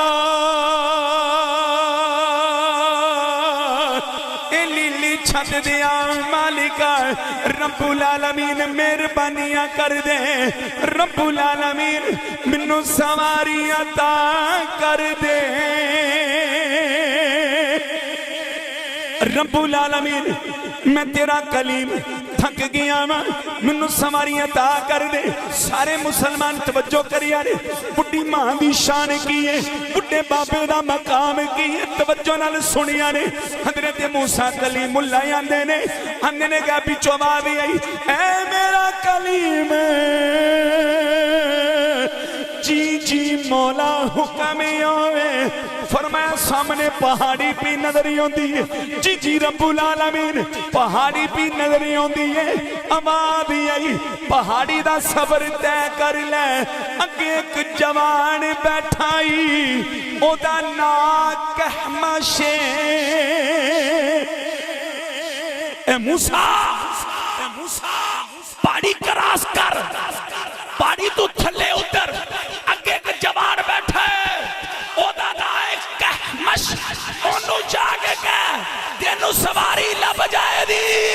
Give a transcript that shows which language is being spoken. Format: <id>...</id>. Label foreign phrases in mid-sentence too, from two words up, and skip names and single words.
<pa>چھت دیا مالکہ</pa> <ar>رب العالمین</ar> <pa>مہربانیاں کر دے</pa> <ar>رب العالمین</ar> <pa>منو سواری عطا کر دے</pa> <ar>ربّ العالمین</ar> <pa>میں تیرا کلیم تھک گیا واں مینوں سواری عطا کر دے. سارے مسلمان توجہ کریا رے بڈھی ماں دی شان کی ہے، بڈھے بابے دا مقام کی ہے، توجہ نال سنیا نے. حضرت موسیٰ کلیم اللہ آندے نے کیا پچھوں آواز آئی، اے میرا کلیم جی جی مولا حکم آوے. فرمایا سامنے پہاڑی بھی نظر آتی ہے، جی جی</pa> <ar>ربّ العالمین</ar> <pa>پہاڑی بھی نظر آتی ہے. آواز آئی پہاڑی دا سفر طے کر لے، اگے اک جوان بیٹھائی اوہدا نام کہمش اے موسیٰ پہاڑی کراس کر، پہاڑی توں تھلے اتر، اگے اک جوان بیٹھا ہے اوہدا نام کہمش، اوہنوں جا کے کہہ تینوں سواری لبھ جائے گی.</pa>